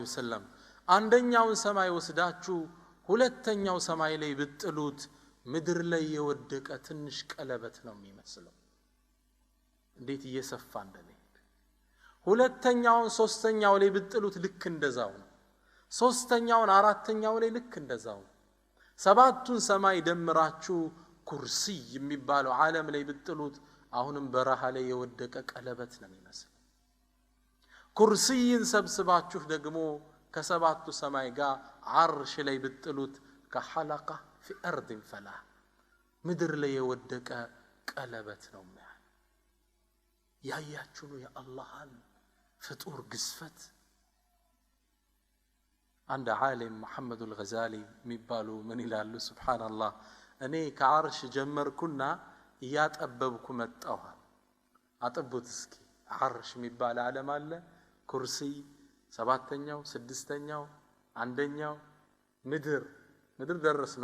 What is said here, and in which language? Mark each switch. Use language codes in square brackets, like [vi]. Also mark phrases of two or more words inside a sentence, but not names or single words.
[am] ወሰለም አንደኛውን ሰማይ ወስዳችሁ ሁለተኛው ሰማይ ላይ ብትጥሉት ምድር ላይ የወደቀ ትንሽ ቀለበት ነው የሚመስለው እንዴት እየሰፋ እንደሚሄድ ሁለተኛውን ሶስተኛው ላይ ብትጥሉት ልክ እንደዛው ነው ሶስተኛውን አራተኛው ላይ ልክ እንደዛው ሰባቱን ሰማይ ደምራችሁ ኩርሲ የሚባለው ዓለም ላይ ብትጥሉት አሁንም በረሃ ላይ የወደቀ ቀለበት ነው የሚመስለው ኩርሲን ሰብስባችሁ ደግሞ ከሰባቱ ሰማይ ጋር አርሽ ላይ ብትጥሉት [ar] كحلقة في أرض فلا [am] ምድር ላይ የወደቀ ቀለበት ነው ማለት ያያችሁ ያ አላህን ፍጡር ግዝፈት [ar] عند عالم محمد الغزالي [am] የሚባሉ ምን ይላሉ ሱብሃንአላህ እኔ ከአርሽ ጀመርኩና ያጠበብኩ መጣሁ አጥቡት እስኪ አርሽ የሚባል ዓለም አለ ኩርሲ ሰባተኛው ስድስተኛው አንደኛው ምድር ደረስና